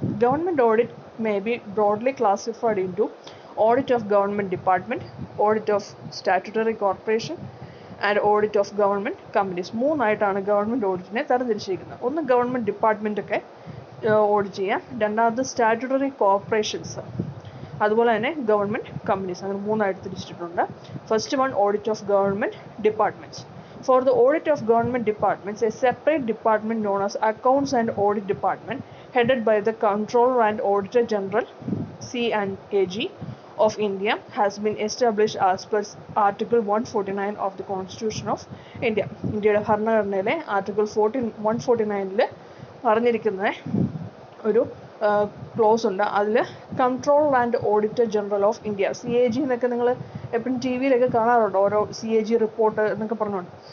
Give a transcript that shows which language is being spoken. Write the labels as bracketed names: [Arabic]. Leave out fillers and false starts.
[English] Government audit may be broadly classified into audit of government department, audit of statutory corporation and audit of government companies. [Malayalam] മൂന്നായിട്ടാണ് government ഓഡിറ്റിനെ തരംതിരിച്ചിരിക്കുന്നത്. ഒന്ന് government ഡിപ്പാർട്ട്മെൻറ്റൊക്കെ audit ചെയ്യാം, രണ്ടാമത് statutory corporations, അതുപോലെ തന്നെ government companies. അങ്ങനെ മൂന്നായിട്ട് തിരിച്ചിട്ടുണ്ട്. [English] First one, audit of government departments. For the audit of government departments, a separate department known as Accounts and Audit Department, headed by the Comptroller and Auditor General (C&AG) of India, has been established as per Article 149 of the Constitution of India. [Malayalam] ഇന്ത്യയുടെ ഭരണഘടനയിലെ article 149 പറഞ്ഞിരിക്കുന്ന ഒരു close ഉണ്ട്. അതിൽ controller and auditor general of India, CAG എന്നൊക്കെ നിങ്ങൾ എപ്പോഴും T വിയിലൊക്കെ കാണാറുണ്ട്, ഓരോ CAG റിപ്പോർട്ട് എന്നൊക്കെ പറഞ്ഞുകൊണ്ട്.